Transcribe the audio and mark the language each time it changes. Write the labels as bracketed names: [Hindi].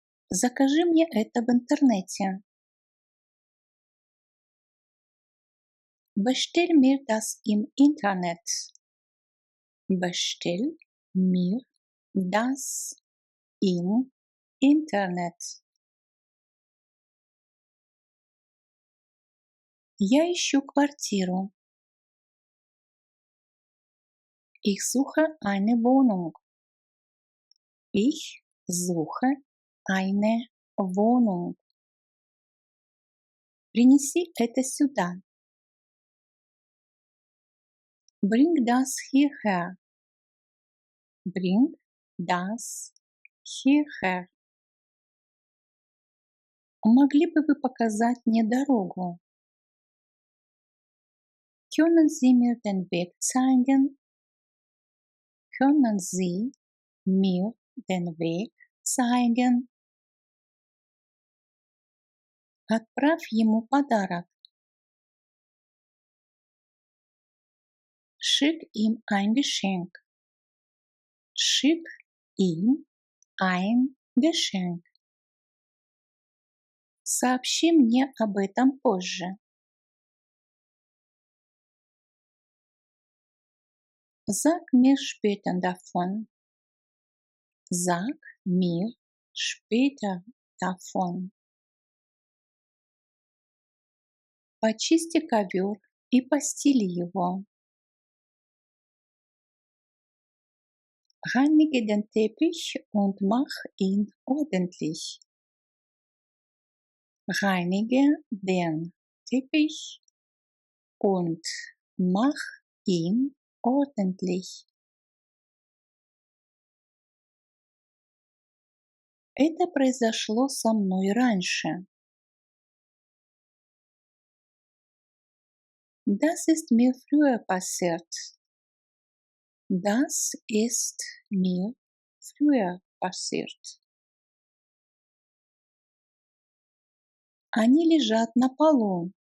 [Russian] Закажи мне это в интернете. [German] Bestell mir das im Internet. Bestell Mir das im Internet. [Russian] Я ищу квартиру. [German] Ich suche eine Wohnung. Ich suche eine Wohnung. [Russian] Принеси это сюда. [German] Bring das hierher. Bring das hierher. [Russian] Могли бы вы показать мне дорогу? [German] Können Sie mir den Weg zeigen? Können Sie mir den Weg zeigen? [Russian] Отправь ему подарок. [German] Schick ihm ein Geschenk. Schick ihm ein Geschenk. [Russian] Сообщи мне об этом позже. [German] Sag mir später davon. Sag mir später davon. [Russian] Почисти ковер и постели его. [German] Reinige den Teppich und mach ihn ordentlich. Reinige den Teppich und mach ihn ordentlich. [Russian] Это произошло со мной раньше. [German] Das ist mir früher passiert. Das ist mir früher passiert. [Russian] Они лежат на полу.